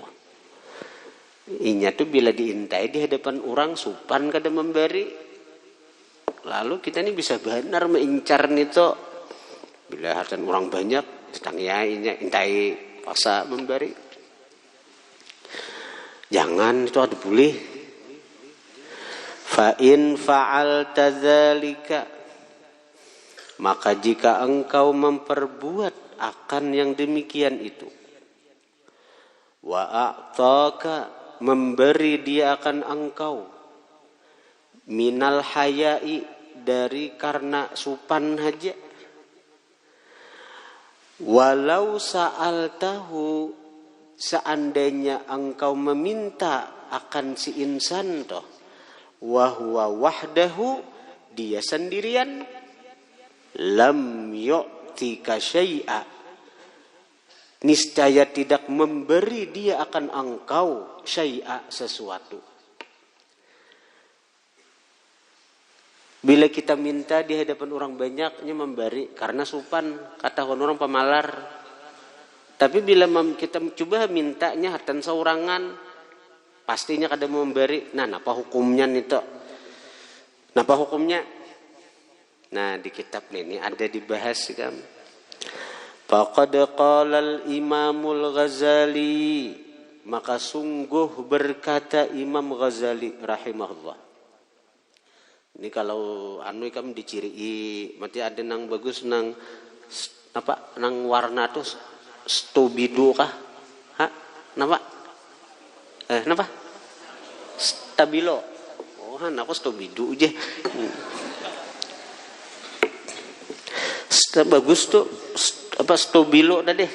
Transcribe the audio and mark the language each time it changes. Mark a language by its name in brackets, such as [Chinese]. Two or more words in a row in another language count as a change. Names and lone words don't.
[Banjar] Inya tuh bila diintai di hadapan orang supan kada memberi. Lalu kita ini bisa benar mengincar nito. Bila hadapan orang banyak ditanya inya intai paksa memberi. Jangan itu ada boleh. [Arabic] فإن فعلت ذلك, [Indonesian] maka jika engkau memperbuat akan yang demikian itu, [Arabic] وأعطاك [Indonesian] memberi dia akan engkau, [Arabic] من الحياء [Banjar] dari karena supan haja, [Arabic] ولو سألته [Indonesian] seandainya engkau meminta akan si insan toh, [Arabic] وهو وحده [Indonesian] dia sendirian, [Arabic] لم يعطك شيئا [Indonesian] niscaya tidak memberi dia akan engkau syai'a sesuatu. [Banjar] Bila kita minta di hadapan orang banyaknya memberi karena supan, kata orang pemalar. Tapi bila kita coba mintanya hatan saurangan, pastinya kada memberi. Nah, apa hukumnya nito? Napa hukumnya? [Indonesian] Nah, di kitab ini ada dibahas kan. [Arabic] فقد قال الإمام الغزالي, [Indonesian] maka sungguh berkata Imam Ghazali rahimahullah. [Banjar] Ini kalau kamu diciri, mati ada nang bagus nang apa nang warna tuh stobidu kah? Napa? Napa? Stabilo. Oh, aku stobidu aja. Bagus tuh apa stabilo dah deh.